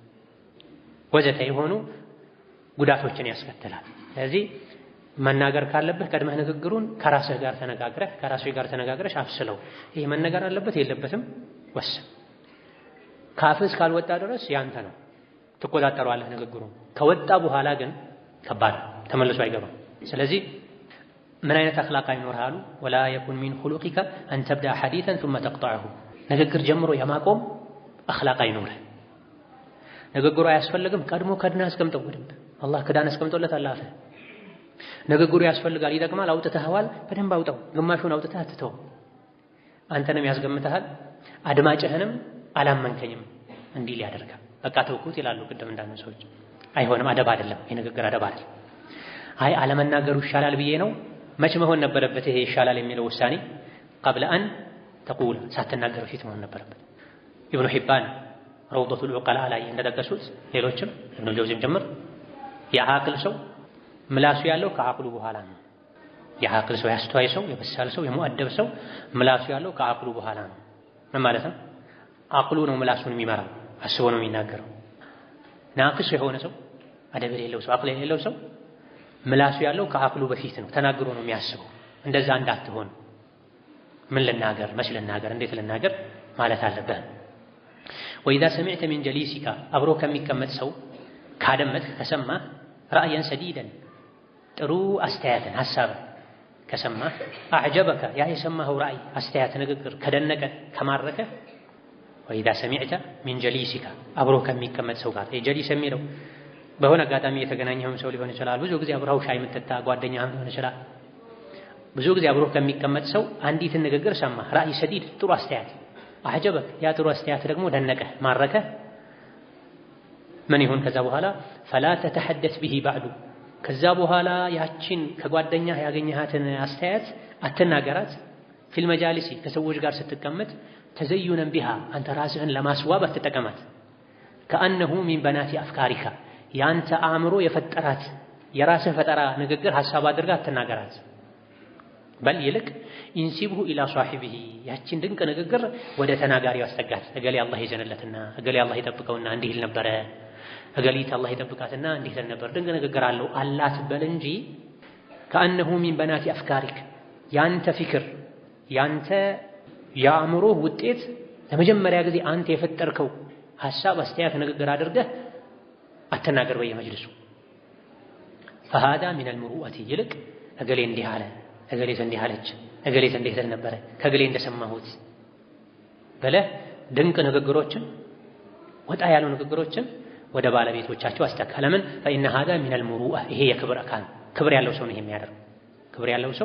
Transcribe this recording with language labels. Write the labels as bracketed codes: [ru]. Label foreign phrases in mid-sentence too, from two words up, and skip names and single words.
[am] ወዘተ የሆኑ ጉዳቶችን ያስከትላል ስለዚህ መናገር ካለብህ ቀድመህ ንግግሩን ከራስህ ጋር ተነጋግረሽ አፍስለው ይሄ መነገር አለበት የለበትም ወስን ካፍስ ካልወጣ ድረስ ያንተ ነው ትቆጣጠረዋለህ ንግግሩን ከወጣ በኋላ ግን ከባድ ተመልሶ አይገባም ስለዚህ ምን አይነት አኽላቅ አይኖርሃሉ [ar] ولا يكن من خلقك أن تبدأ حديثا ثم تقطعه [am] ንግግር ጀምሮ የማቆም አኽላቅ አይኖርህ ንግግሩ አያስፈልግም ቀድሞ ከድና አስቀምጠው በደንብ አላህ ክዳን አስቀምጦለት አላህ ንግግሩ ያስፈልጋል ይጠቅማል አውጥተህዋል በደንብ አውጣው ግማሹን አውጥተህ አትተው አንተንም ያስገምተሃል አድማጭህንም አላመንከኝም እንዲል ያደርጋል በቃ ተውኩት ይላሉ ቅድም እንዳነሱ ሰዎች አይሆንም አደብ አይደለም የንግግር አደብ አይደለም አይ አለመናገሩ ይሻላል ብዬ ነው መች መሆን ነበረበት ይሄ ይሻላል የሚለው ውሳኔ [ar] قبل أن تقول [am] ሳትናገር ፊት መሆን ነበረበት ኢብኑ ሒባን ረውደቱል ዑቀላ ላይ እንደጠቀሱት ሌሎችም ኢብኑ ጀውዚም ጀምር የአቅል ሰው ምላሱ ያለው ከአቅሉ በኋላ ነው የአቅል ሰው ያስተዋይ ሰው የበሳል ሰው የሙአደብ ሰው ምላሱ ያለው ከአቅሉ በኋላ ነው ምን ማለት ነው አቅሉ ነው ምላሱን የሚመራው አስቦ ነው የሚናገረው ናቅስ የሆነ ሰው አደብ የሌለው ሰው አቅል የሌለው ሰው ምላሱ ያለው ከአቅሉ በፊት ነው ተናግሮ ነው የሚያስበው እንደዛ እንዳትሆን ምን ልናገር መች ልናገር እንዴት ልናገር ማለት አለብህ [ar] وإذا سمعت من جليسك [am] አብሮ ከሚቀመጥ ሰው ካደመጥክ ከሰማህ [ar] رأيا سديدا [am] ጥሩ አስተያየትን ሐሳብ ከሰማህ أعجبك ያ የሰማኸው ራእይ አስተያየት ንግግር ከደነቀ ከማረከ [ar] وإذا سمعت من جليسك [am] አብሮ ከሚቀመጥ ሰው ጋር የጀሊስ የሚለው በሆነ አጋጣሚ የተገናኘኸው ሰው ሊሆን ይችላል ብዙ ጊዜ አብረው ሻይ የምትጠጣ ጓደኛህ ሊሆን ይችላል ብዙ ጊዜ አብሮ ከሚቀመጥ ሰው አንዲትን ንግግር ሰማህ [ar] رأي سديد [am] ጥሩ አስተያየት أعجبك ያ ጥሩ አስተያየት ደግሞ ደነቀ ማረከ ምን ይሁን ከዛ በኋላ [ar] فلا تتحدث به بعد [am] ከዛ በኋላ ያቺን ከጓደኛህ ያገኘሃትን አስተያየት አትናገራት [ar] في المجالس [am] ከሰዎች ጋር ስትቀመጥ [ar] تزينا بها [am] አንተ ራስህን ለማስዋብ አትጠቀማት [ar] كأنه من بنات أفكارك [am] ያንተ አእምሮ የፈጠራት የራስህ ፈጠራ ንግግር ሐሳብ አድርጋ አትናገራት በል ይልቅ [ar] انسبه إلى صاحبه [am] ያቺን ድንቅ ንግግር ወደ ተናጋሪው አስጠጋት እገሌ አላህ ይዘንለትና እገሌ አላህ ይጠብቀውና እንዲህ ይል ነበረ እገሊት አላህ ይጠብቃትና እንዲህ ይል ነበር ድንቅ ንግግር አለው አላት በል እንጂ [ar] كأنه من بنات أفكارك [am] ያንተ ፍክር ያንተ የአእምሮ ውጤት ለመጀመሪያ ጊዜ አንተ የፈጠርከው ሐሳብ አስተያየት ንግግር አድርገህ አትናገር በየመጅልሱ [ar] فهذا من المروءة [am] ይልቅ እገሌ እንዲህ አለ እገሌት እንዲህ አለች እገሌት እንዲህ ትል ነበረ ከእገሌ እንደሰማሁት በለህ ድንቅ ንግግሮችን ወጣ ያሉ ንግግሮችን ወደ ባለቤቶቻቸው አስተካ ለምን [ar] فإن هذا من المروءة [am] ይሄ የክብር አካል ክብር ያለው ሰው ነው የሚያደርገው ክብር ያለው ሰው